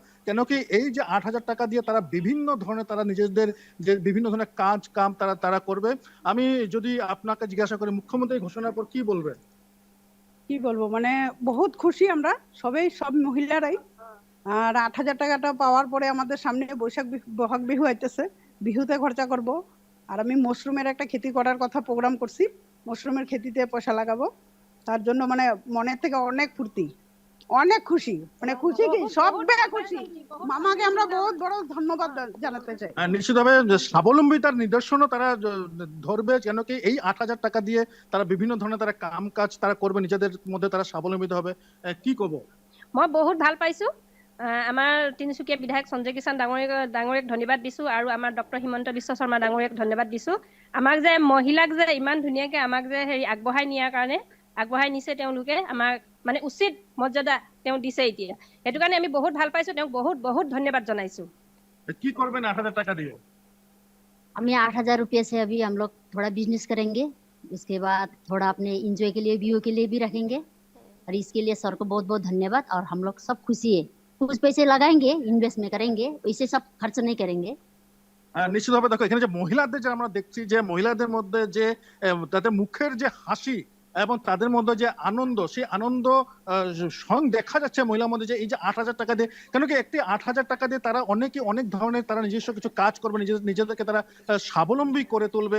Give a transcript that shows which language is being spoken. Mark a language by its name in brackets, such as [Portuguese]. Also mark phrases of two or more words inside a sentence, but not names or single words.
[Bangla] কেন কি এই যে 8,000 টাকা দিয়ে তারা বিভিন্ন ধরনের, তারা নিজেদের যে বিভিন্ন ধরনের কাম তারা করবে। আমি যদি আপনাকে জিজ্ঞাসা করি, মুখ্যমন্ত্রী ঘোষণার পর কি বলবেন? কি বলবো, মানে বহুত খুশি আমরা সব মহিলারাই। আর 8,000 টাকাটা পাওয়ার পরে আমাদের সামনে বহাগ বিহু আইতেছে, বিহুতে খরচা করব। আর আমি মাশরুমের একটা খেতি করার কথা প্রোগ্রাম করছি, মাশরুমের খেতিতে পয়সা লাগাবো। তার জন্য মানে মনের থেকে অনেক ফুর্তি, অনেক খুশি, মানে খুশি কি সব খুশি। মামাকে আমরা বহুত বড় ধন্যবাদ জানাতে চাই। নিশ্চিতভাবে স্বাবলম্বিতার নিদর্শনও তারা ধরবে, কেন কি এই 8,000 টাকা দিয়ে তারা বিভিন্ন ধরনের তারা কাজ তারা করবে, নিজেদের মধ্যে তারা স্বাবলম্বিত হবে। [Assamese] কি কব, মই বহুত ভাল পাইছো। আমাৰ তিনিচুকীয়া বিধায়ক সঞ্জয় কিষাণ ডাঙৰীয়াক ধন্যবাদ দিছো, আৰু আমাৰ ডক্টৰ হিমন্ত বিশ্ব শৰ্মা ডাঙৰীয়াক ধন্যবাদ দিছো। আমাক যে মহিলাক যে ইমান ধুনীয়াকে আমাক যে আগবঢ়াই নিয়াৰ কাৰণে, আগবঢ়াই নিছে তেওঁলোকে, আমাক মানে উচিত মৰ্যাদা তেওঁ দিছে। এতিয়া সেইটো কাৰণে আমি বহুত ভাল পাইছো, তেওঁক বহুত বহুত ধন্যবাদ জনাইছো। [Bangla] কি করবেন 8,000 টাকা দিয়ে? [Hindi] हमें 8,000 रुपये से अभी हम लोग थोड़ा बिजनेस करेंगे, उसके बाद थोड़ा अपने इंजॉय के लिए, व्यू के लिए भी रखेंगे। और इसके लिए सर को बहुत बहुत धन्यवाद। और हम लोग सब खुशी है, कुछ पैसे लगाएंगे, इन्वेस्ट में करेंगे, वैसे सब खर्च नहीं करेंगे। [Bangla] নিশ্চিতভাবে দেখো, এখানে যে মহিলাদের যে আমরা দেখছি, যে মহিলাদের মধ্যে যে তাদের মুখের যে হাসি এবং তাদের মধ্যে যে আনন্দ, সেই আনন্দ সং দেখা যাচ্ছে মহিলার মধ্যে, যে এই যে 8,000 টাকা দিয়ে, কেন কি একটি 8,000 টাকা দিয়ে তারা অনেক ধরনের তারা নিজস্ব কিছু কাজ করবে, নিজেদেরকে তারা স্বাবলম্বী করে তুলবে।